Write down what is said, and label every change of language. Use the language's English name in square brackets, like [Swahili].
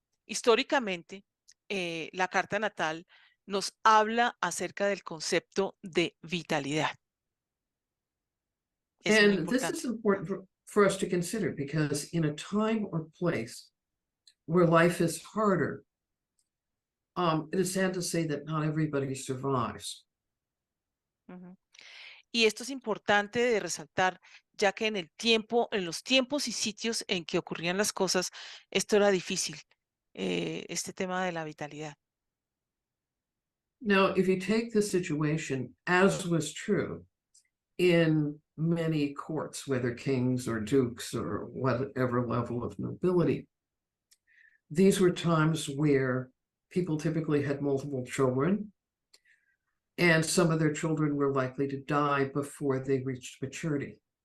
[Spanish] Históricamente, la carta natal nos habla acerca del concepto de vitalidad. Es muy [English] And this [Spanish] importante. [English] is important for us to consider, because in a time or place where life is harder, it is sad to say that not everybody survives. Ujú. [Spanish] Y esto es importante de resaltar, ya que en los tiempos y sitios en que ocurrían las cosas, esto era difícil, este tema de la vitalidad. [English] Now, if you take the situation, as was true in many courts, whether kings or dukes or whatever level of nobility, these were times where people typically had multiple children, and some of their children were likely to die before they reached maturity.